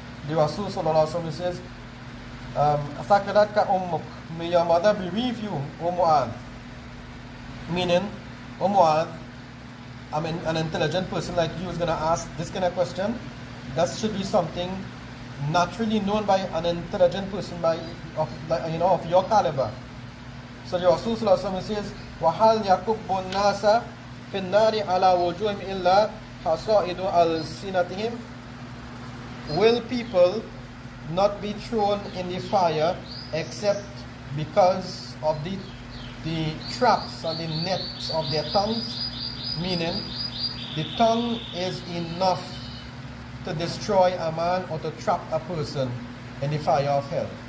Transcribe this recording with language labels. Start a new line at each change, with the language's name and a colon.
English: The Rasul Sallallahu Alaihi Wasallam says,
Arabic: Thakalatka ummuk,
English: may your mother bereave you, O Mu'adh. Meaning, O Mu'adh, I mean, an intelligent person like you is going to ask this kind of question. That should be something naturally known by an intelligent person of your caliber. So the Rasul Sallallahu Alaihi Wasallam says,
Arabic: وَحَلْ يَكُبُّ النَّاسَ فِي النَّارِ عَلَى وُجُوهِهِمْ إِلَّا حَصَائِدُ أَلْسِنَتِهِمْ.
English: Will people not be thrown in the fire except because of the traps and the nets of their tongues? Meaning, the tongue is enough to destroy a man or to trap a person in the fire of hell.